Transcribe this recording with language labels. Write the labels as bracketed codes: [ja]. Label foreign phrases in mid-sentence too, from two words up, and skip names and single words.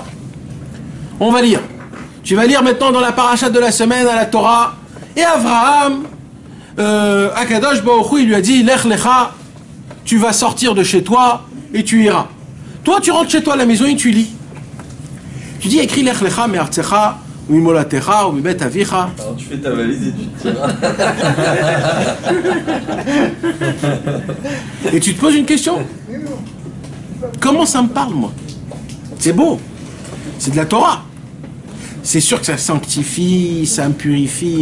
[fr] On va lire. Tu vas lire maintenant dans la paracha de la semaine à la Torah. Et Abraham, [he] הקדוש ברוך הוא, [fr] il lui a dit, [he] לך לך, [fr] tu vas sortir de chez toi et tu iras. Toi, tu rentres chez toi à la maison et tu lis. Tu dis, écris [he] לך לך מארצך וממולדתך ומבית אביך. [fr] Alors tu fais ta valise et tu tiras. Et tu te poses une question. Comment ça me parle, moi? C'est beau. C'est de la Torah. C'est sûr que ça sanctifie, ça me purifie.